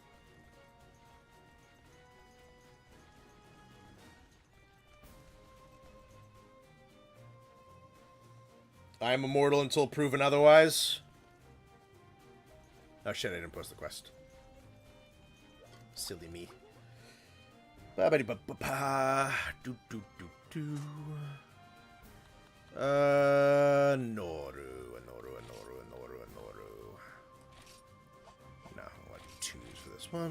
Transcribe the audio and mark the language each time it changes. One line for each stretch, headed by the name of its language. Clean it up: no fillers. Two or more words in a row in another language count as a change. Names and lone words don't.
English: I am immortal until proven otherwise. Oh shit, I didn't post the quest. Silly me. Ba-ba-dee-ba-ba-ba. Do-do-do-do. Noru. No, I want 2s for this one.